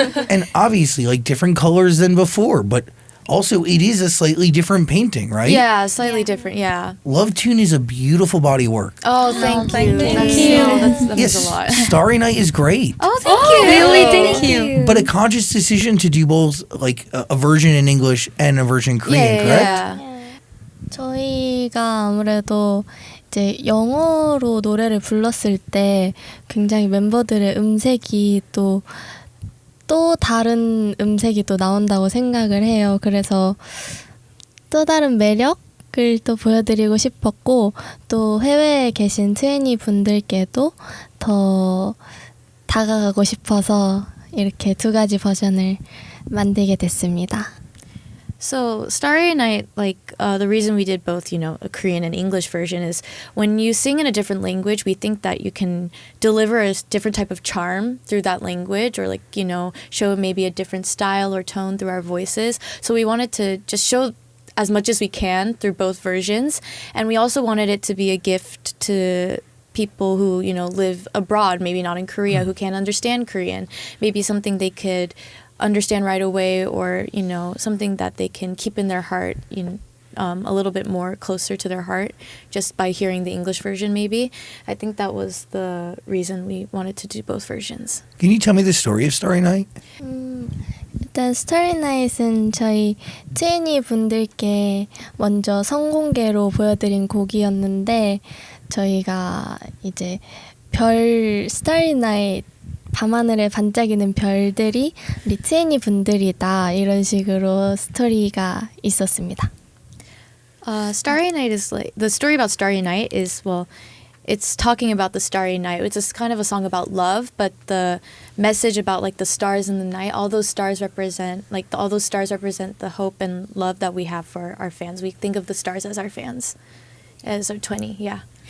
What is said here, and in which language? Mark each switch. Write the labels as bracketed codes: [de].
[en] and obviously, like different colors than before, but also it is a slightly different painting, right? Yeah, slightly different, yeah. Love Tune is a beautiful body of work. Oh, thank you. Thank you. That means a lot. Starry Night is great. Oh, thank you. Really? Thank you. But a conscious decision to do both, like a version in English and a version in Korean, correct? Yeah. [ko] 저희가 아무래도 이제 영어로 노래를 불렀을 때 굉장히 멤버들의 음색이 또 다른 음색이 또 나온다고 생각을 해요. 그래서 또 다른 매력을 또 보여드리고 싶었고 또 해외에 계신 트웬티 분들께도 더 다가가고 싶어서 이렇게 두 가지 버전을 만들게 됐습니다. [en] So Starry Night, the reason we did both, a Korean and English version is when you sing in a different language, we think that you can deliver a different type of charm through that language or show maybe a different style or tone through our voices. So we wanted to just show as much as we can through both versions. And we also wanted it to be a gift to people who, live abroad, maybe not in Korea, who can't understand Korean. Maybe something they could understand right away or something that they can keep in their heart a little bit more closer to their heart just by hearing the English version maybe. I think that was the reason we wanted to do both versions. Can you tell me the story of Starry Night? [ko] 일단 Starry Night은 저희 트웬티 분들께 먼저 선공개로 보여드린 곡이었는데 저희가 이제 Starry Night 밤하늘에 반짝이는 별들이 우리 트웬티 분들이다 이런 식으로 스토리가 있었습니다. [en] Starry Night is the story about Starry Night is it's talking about the starry night. It's kind of a song about love, but the message about the stars in the night, all those stars represent the hope and love that we have for our fans. We think of the stars as our fans, as our 20, yeah.